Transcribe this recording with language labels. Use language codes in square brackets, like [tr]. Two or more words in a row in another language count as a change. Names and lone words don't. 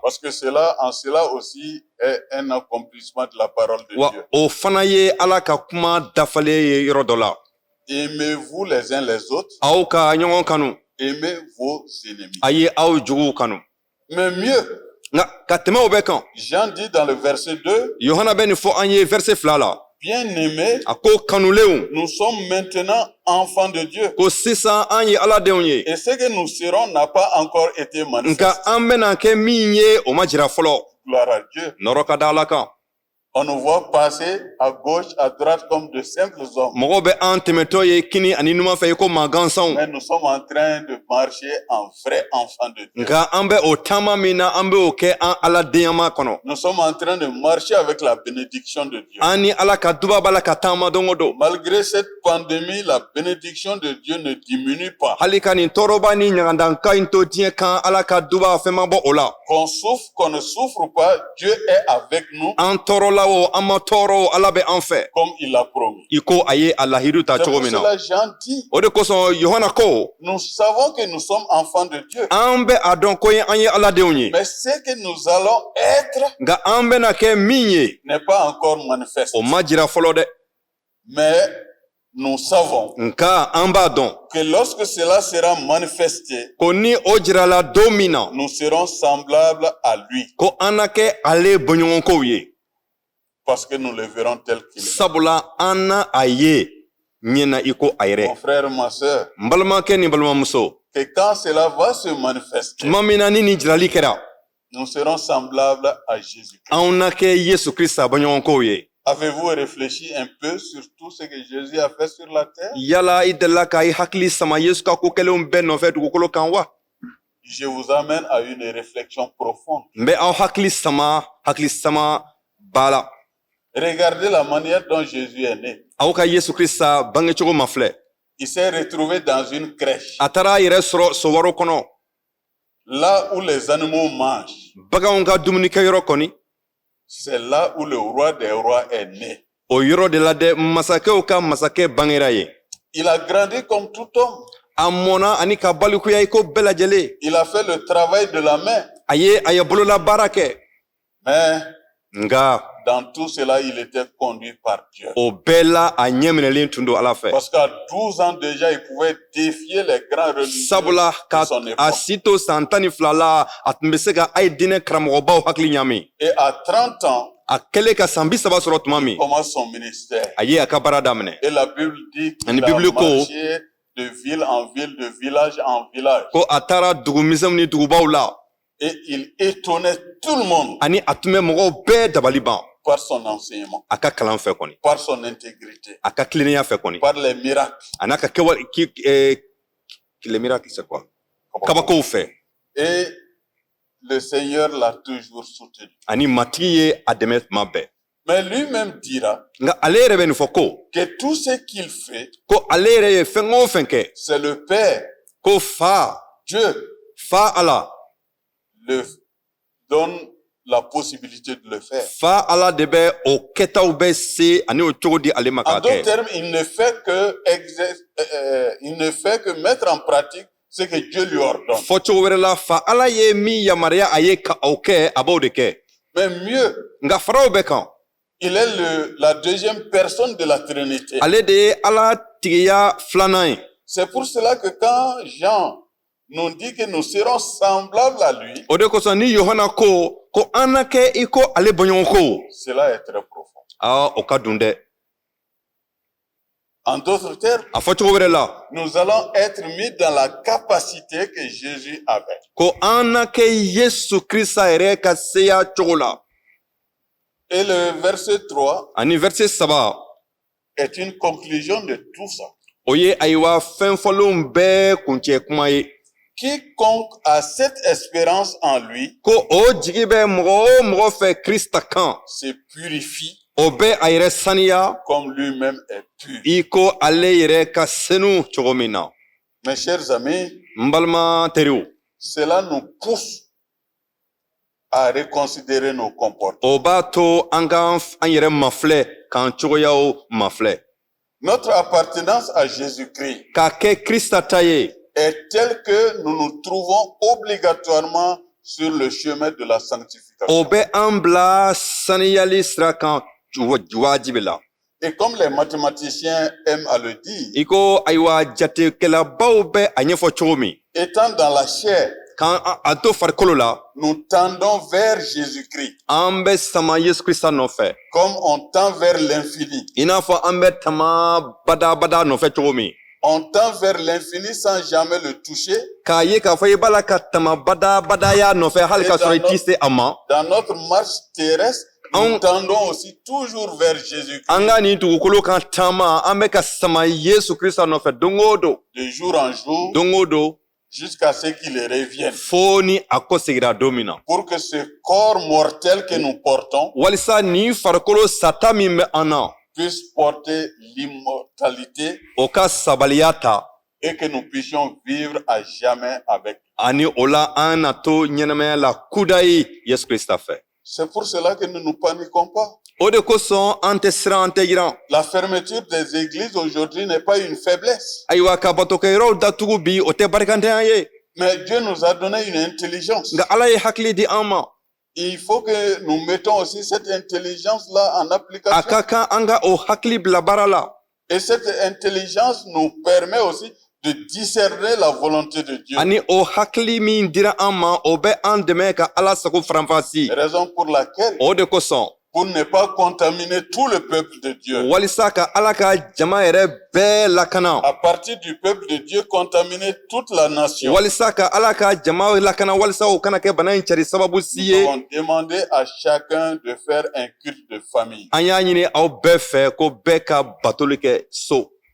[fr] Parce que cela, en cela aussi, est un accomplissement de la parole de [bm] Wa [fr] Dieu. [bm] o fana ye Ala ka kuma dafalen ye yɔrɔ dɔ la. [fr] Aimez-vous les uns les autres, [bm] Aw ka ɲɔgɔn kanu. [fr] aimez vos ennemis. [bm] A ye aw juguw kanu. [fr] Mais mieux, [bm] Nka ka tɛmɛ o bɛɛ kan. [fr] Jean dit dans le verset 2, [bm] Yohana bɛ nin fɔ an ye verset 2 la. [fr] bien-aimés, [bm] A ko kanulenw. [fr] nous sommes maintenant enfants de Dieu. [bm] Ko sisan an ye Ala denw ye. [fr] Et ce que nous serons n'a pas encore été manifesté. [bm] Nka an bɛna kɛ min ye o ma jira fɔlɔ. [fr] Gloire à Dieu. [bm] Nɔrɔ ka da Ala kan. [fr] On nous voit passer à gauche, à droite comme de simples hommes. [bm] Mɔgɔw bɛ an tɛmɛtɔ ye kini ani numan fɛ i ko maa gansanw. [fr] Mais nous sommes en train de marcher en vrai enfant de Dieu. [bm] Nka an bɛ o taama min na an bɛ o kɛ an Ala denyama kɔnɔ. [fr] Nous sommes en train de marcher avec la bénédiction de Dieu. [bm] An ni Ala ka duba b'a la ka taama don o don. [fr] Malgré cette pandémie, la bénédiction de Dieu ne diminue pas. [bm] Hali ka nin tɔɔrɔba ni ɲagandanka in to diɲɛ kan Ala ka duba fɛn ma bɔ o la. [fr] Qu'on souffre, qu'on ne souffre pas, Dieu est avec nous [bm] An tɔɔrɔla o an ma tɔɔrɔ o Ala bɛ an fɛ. [fr] comme il l'a promis. [bm] I ko a ye a lahidu ta [fr] C'est [bm] cogo [fr] pour [bm] min na. [fr] cela Jean dit, [bm] O de kosɔn Yohana ko [fr] nous savons que nous sommes enfants de Dieu. [bm] an bɛ a dɔn ko an ye Ala denw ye. [fr] Mais ce que nous allons être [bm] Nka an bɛna kɛ min ye [fr] n'est pas encore manifeste. [bm] o ma jira fɔlɔ dɛ. [fr] Mais nous savons [bm] Nka an b'a dɔn [fr] que lorsque cela sera manifesté, [bm] ko ni o jirala don min na [fr] nous serons semblables à lui [bm] ko an na kɛ ale bɔɲɔgɔnkow ye. [fr] parce que nous le verrons tel qu'il est. [bm] Sabula an na a ye ɲɛna i ko a [fr] Mon [bm] yɛrɛ. [fr] frère, ma soeur, [bm] N balimakɛ ni n balimamuso, [fr] que quand cela va se manifester, [bm] tuma min na ni nin jirali kɛra [fr] nous serons semblables à Jésus. [bm] anw na kɛ Yesu Krista bɔɲɔgɔnkow ye. [fr] Avez-vous réfléchi un peu sur tout ce que Jésus a fait sur la terre? [bm] Yala i delila ka i hakili sama Yesu ka ko kɛlenw bɛɛ nɔfɛ dugukolo kan wa? [fr] Je vous amène à une réflexion profonde. [bm] N bɛ aw hakili sama b'a la. [fr] Regardez la manière dont Jésus est né. [bm] Aw ka Yesu Krista bangecogo ma filɛ. [fr] Il s'est retrouvé dans une crèche, [bm] A taara a yɛrɛ sɔrɔ sowaro kɔnɔ. [fr] là où les animaux mangent. [bm] Baganw ka dumunikɛyɔrɔ kɔni, [fr] C'est là où le roi des rois est né. [bm] o yɔrɔ de la dɛ masakɛw ka masakɛ bangera ye. [fr] Il a grandi comme tout homme. [bm] A mɔna ani ka balikuya i ko bɛɛ lajɛlen. [fr] Il a fait le travail de la main. [bm] A ye bolola baara kɛ. [fr] Mais [bm] nga [fr] Dans tout cela, il était conduit par Dieu. [bm] o bɛɛ la a ɲɛ minɛlen tun don Ala fɛ. [fr] Parce qu'à 12 ans déjà, il pouvait défier les grands religieux [bm] Sabula [fr] de son [bm] a [fr] époque. [bm] si to san 12 la a tun bɛ se ka a ye diinɛ karamɔgɔbaw hakili ɲaami. [fr] Et à 30 ans, [bm] A kɛlen ka san 30 sɔrɔ tuma min [fr] il commence son ministère. [bm] a ye a ka baara daminɛ. [fr] Et la Bible dit [bm] Ani [fr] qu'il a [bm] Bible ko [fr] marché de ville en ville, de village en village. [bm] ko a taara dugumisɛnw ni dugubaw la [fr] Et il étonnait tout le monde [bm] ani a tun bɛ mɔgɔw bɛɛ dabali ban [fr] par son enseignement, [bm] a ka kalan fɛ kɔni, [fr] par son intégrité, [bm] a ka tilennenya fɛ kɔni, [fr] par les miracles. [bm] a n'a ka kɛwale [fr] les miracles c'est quoi, [bm] kabakow fɛ. [fr] Et le Seigneur l'a toujours soutenu. [bm] Ani matigi ye a dɛmɛ tuma bɛɛ. [fr] Mais lui-même dira [bm] Nga ale yɛrɛ bɛ nin fɔ ko [fr] que tout ce qu'il fait, [bm] ko ale yɛrɛ ye fɛn o fɛn kɛ [fr] c'est le Père, [bm] ko fa Ala [fr] le donne la possibilité de le faire. [bm] fa Ala de bɛ o kɛtaw bɛ se ani o cogo di ale ma [fr] En [bm] k'a [fr] d'autres [bm] kɛ. [fr] termes, il ne fait que mettre en pratique ce que Dieu lui ordonne. [bm] Fɔ cogo wɛrɛ la fa Ala ye min yamaruya a ye ka o kɛ a b'o de kɛ. [fr] Mais mieux, [bm] Nga fara o bɛɛ kan [fr] il est la deuxième personne de la Trinité. [bm] ale de ye Ala tigiya filanan ye. [fr] C'est pour cela que quand Jean nous dit que nous serons semblables à lui, [bm] O de kosɔn ni Yohana ko an na kɛ i ko ale bɔɲɔgɔn ko [fr] cela est très profond. [bm] o ka dun dɛ. [fr] En d'autres termes, [bm] A fɔ cogo wɛrɛ la [fr] nous allons être mis dans la capacité que Jésus avait. [bm] ko an na kɛ Yesu Krista yɛrɛ ka seya cogo la. [fr] Et le verset 3 [bm] Ani verset 3 [fr] est une conclusion de tout ça. [bm] o ye ayiwa fɛn fɔlenw bɛɛ kuncɛ kuma ye. [fr] Quiconque a cette espérance en lui [bm] Ko o jigi bɛ mɔgɔ o mɔgɔ fɛ Krista kan [fr] se purifie [bm] o bɛ a yɛrɛ saniya [fr] comme lui-même est pur. [bm] i ko ale yɛrɛ ka senu cogo min na. [fr] Mes chers amis, [bm] N balima teriw, [fr] cela nous pousse à reconsidérer nos comportements. [bm] o b'a to an k'an yɛrɛ mafilɛ k'an cogoyaw mafilɛ. [fr] Notre appartenance à Jésus-Christ [bm] K'a kɛ Krista ta ye [fr] est telle que nous nous trouvons obligatoirement sur le chemin de la [bm] o [fr] sanctification. [bm] bɛ an bila saniyali sira kan wajibi la. [fr] Et comme les mathématiciens aiment à le dire, [bm] I ko ayiwa jatekɛlabaw bɛ a ɲɛfɔ cogo min, [fr] étant dans la chair, [bm] k'an a to farikolo la [fr] nous tendons vers Jésus-Christ [bm] an bɛ sama Yesu Krista nɔfɛ [fr] comme on tend vers l'infini. [bm] i n'a fɔ an bɛ tama badabada nɔfɛ cogo min. [fr] On tend vers l'infini sans jamais le toucher. [bm] K'a ye k'a fɔ i b'a la ka tama badabadaya nɔfɛ hali k'a sɔrɔ i t'i se a ma. [fr] Dans notre marche terrestre, nous tendons aussi toujours vers Jésus-Christ. [bm] An ka nin dugukolo kan taama an bɛ ka sama Yesu Krista nɔfɛ don o don, [fr] De jour en jour, [bm] don o don, [fr] jusqu'à ce qu'il revienne. [bm] fo ni a ko segira don min na. [fr] Pour que ce corps mortel que nous portons [bm] Walisa nin farikolo sata min bɛ an na [fr] puisse porter l'immortalité [bm] o ka sabaliya ta [fr] et que nous puissions vivre à jamais avec lui. [bm] ani o la an na to ɲɛnamaya la kudayi Yesu Krista fɛ. [fr] C'est pour cela que nous ne nous paniquons pas. [bm] O de kosɔn an tɛ siran an tɛ yiran. [fr] La fermeture des églises aujourd'hui n'est pas une faiblesse. [bm] Ayiwa ka batokɛyɔrɔw datugu bi o tɛ barikantanya ye, [fr] Mais Dieu nous a donné une intelligence. [bm] nka Ala ye hakili di an ma. [fr] Il faut que nous mettons aussi cette intelligence-là en [bm] A [fr] application. [bm] ka kan an ka o hakili bila baara la. [fr] Et cette intelligence nous permet aussi de discerner la volonté de Dieu. [bm] Ani o hakili min dira an ma o bɛ an dɛmɛ ka Ala sago faranfasi. [fr] Raison pour laquelle, [bm] O de kosɔn [fr] pour ne pas contaminer tout le peuple de Dieu, [bm] walisa ka Ala ka jama yɛrɛ bɛɛ lakana, [fr] à partir du peuple de Dieu, contaminer toute la nation. [bm] walisa ka Ala ka jama lakana walisa o kana kɛ bana in cari sababu si [fr] Nous [bm] ye. [fr] avons demandé à chacun de faire un culte de famille. [bm] An y'a ɲini aw bɛɛ fɛ ko bɛɛ ka batoli kɛ so.